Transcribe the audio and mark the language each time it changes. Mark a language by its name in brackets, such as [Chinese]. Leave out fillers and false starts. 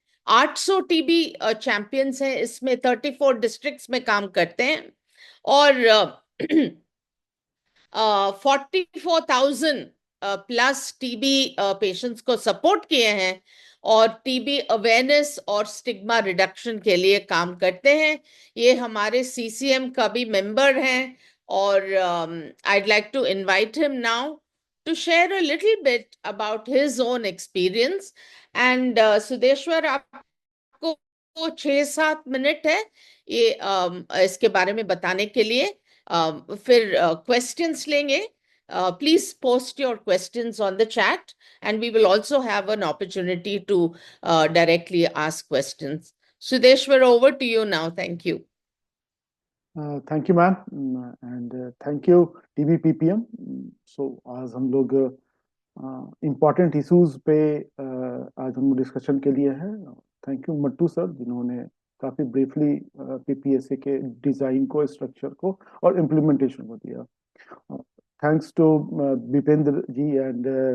[Hindi] 800 TB champions हैं इसमें, 34 districts में काम करते हैं और 44,000 प्लस टीबी पेशेंट्स को सपोर्ट किए हैं और टीबी अवेयरनेस और स्टिग्मा रिडक्शन के लिए काम करते हैं। ये हमारे सीसीएम का भी मेंबर हैं और [English] I'd like to invite him now to share a little bit about his own experience. [Hindi] And Sudeshwar, आपको 6-7 मिनट है ये इसके बारे में बताने के लिए, फिर questions लेंगे. [English] Please post your questions on the chat and we will also have an opportunity to directly ask questions. Sudeshwar, over to you now. Thank you. Thank you ma'am and thank you TB PPM. [Hindi] सो आज हम लोग important issues पे आज हम discussion के लिए हैं। [English] thank you [Hindi] Mattu sir, जिन्होंने काफी ब्रीफली पीपीएसए के डिजाइन को, स्ट्रक्चर को और इम्प्लीमेंटेशन को दिया। [English] thanks to [Hindi] Vipendra ji and